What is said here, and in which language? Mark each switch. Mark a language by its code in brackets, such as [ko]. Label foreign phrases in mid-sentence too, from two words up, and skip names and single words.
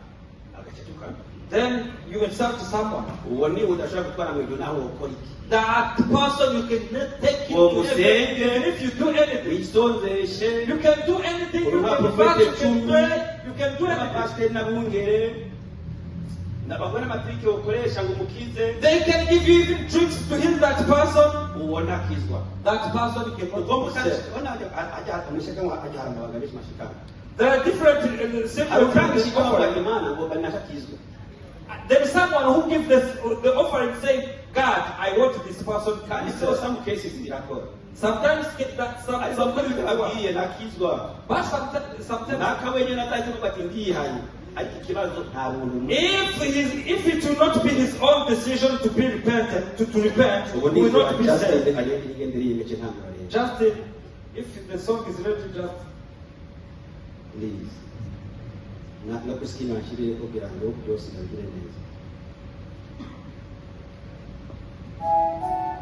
[en] Then you insult someone. That person you can take him to heaven. If you do anything, you can do anything. You can fast, you can pray, you can do anything. [rw] n'amatrike ukoresha ngo umukize. [en] They can give you even tricks to heal that person. [rw] Ubona akizwa. [en] That person cannot be saved. There are different there is someone who gives the offering saying, God, I want this person to be saved. Some cases Sometimes but sometimes if it will not be his own decision to be repentant, to repent, he will not be saved. Just if the song is ready, just please. Not kuskin ashiri ko birando byose nabire neza.